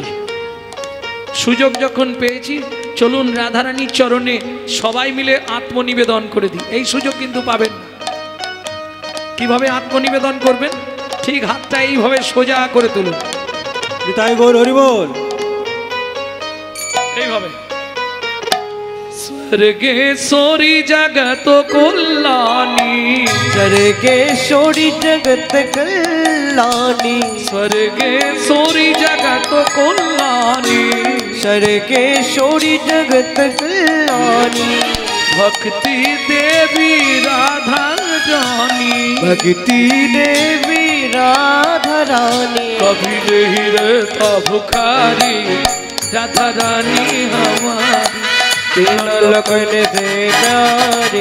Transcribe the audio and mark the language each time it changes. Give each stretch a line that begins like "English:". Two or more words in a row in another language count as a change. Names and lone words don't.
Bangla: সুযোগ যখন পেয়েছি চলুন রাধারানীর চরণে সবাই মিলে আত্মনিবেদন করে দিই। এই সুযোগ কিন্তু পাবেন না। কিভাবে আত্মনিবেদন করবেন? ঠিক হাতটা এইভাবে সোজা করে তুলুন, তাই গৌর হরি বল।
Hindi: এইভাবে स्वर्गेश्वरी जगत कल्याणी, स्वर्गेश्वरी जगत कल्याणी, स्वर्गेश्वरी जगत कल्याणी, स्वर्गेश्वरी जगत कल्याणी, भक्ति देवी राधा रानी, भक्ति देवी राधा रानी, कभी नहीं रहता भुखारी राधा रानी हमारी, तीनों लोकन से प्यारी